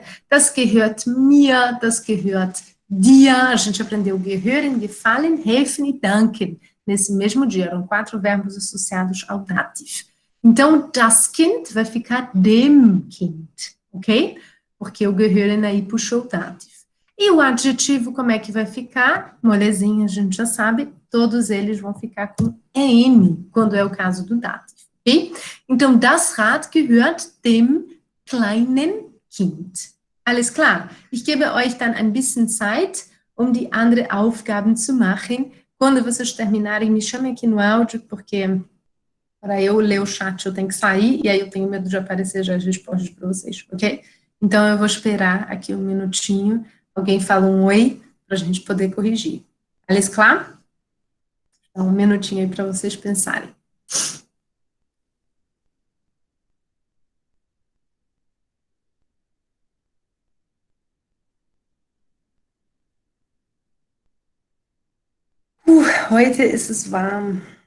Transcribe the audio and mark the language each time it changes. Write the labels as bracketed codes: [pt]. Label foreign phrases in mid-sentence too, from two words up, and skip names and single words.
[de] Das gehört mir, das gehört dir. [pt] A gente aprendeu [de] gehören, gefallen, helfen [pt] e danken. Nesse mesmo dia, eram 4 verbos associados ao dativo. Então, [de] das Kind [pt] vai ficar [de] dem Kind, [pt] ok? Porque o gehören aí puxou o dativo. E o adjetivo, como é que vai ficar? Molezinha, a gente já sabe, todos eles vão ficar com EN, quando é o caso do dativo, ok? Então, [de] das Rad gehört dem kleinen Kind. Alles klar? Ich gebe euch dann ein bisschen Zeit, um die anderen Aufgaben zu machen. [pt] Quando vocês terminarem, me chamem aqui no áudio, porque para eu ler o chat eu tenho que sair, e aí eu tenho medo de aparecer já as respostas para vocês, ok? Então, eu vou esperar aqui um minutinho. Alguém fala um oi para a gente poder corrigir. [de] Alles klar? [pt] Então, um minutinho aí para vocês pensarem. [de] Heute ist es warm.